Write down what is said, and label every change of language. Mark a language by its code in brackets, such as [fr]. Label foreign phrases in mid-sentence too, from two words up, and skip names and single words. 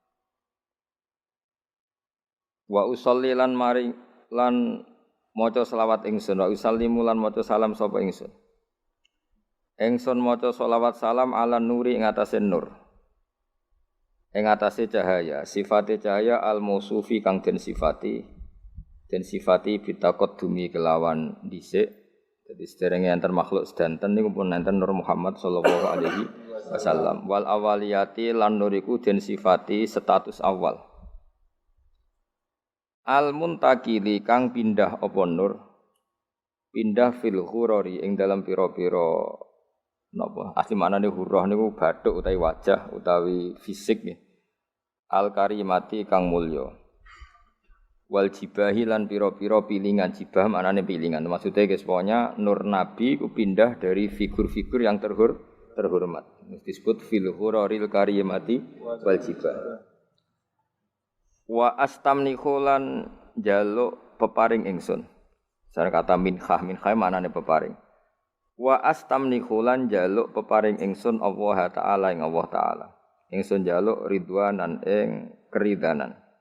[ar] wa usolli [jv] lan mari lan maca selawat ingsun [ar] wa usallimu [jv] lan maca salam sapa ingsun maca selawat salam [ar] ala nuri [jv] ing atase nur ing atase cahaya, sifate cahaya al-mausufi kang den sifati bitaqaddumi kelawan dhisik. Dadi sederenge enten makhluk sedanten niku pun enten Nur Muhammad [ar] sallallahu alaihi wasallam. [jv] Wal awaliyati lan nuriku den sifati status awal. Al-muntakili kang pindah apa nur? Pindah [ar] fil ghurari [jv] ing dalam pira-pira napa asli maknane hurrah niku bathuk utawi wajah utawi fisik nggih [ar] al karimati [jv] kang mulya [ar] wal jibahi [jv] lan pira-pira pilingan jibah maknane pilingan [id] maksudnya guys pokoknya nur nabi ku pindah dari figur-figur yang terhormat disebut [ar] fil ghuraril karimati wal jibah wa astamnihu [jv] lan jaluk peparing ingsun cara kata minhah maknane peparing [ar] wa astamnihu [jv] lan jaluk peparing ingsun Allah taala ing Allah taala ingsun jaluk ridwanan ing keridhanan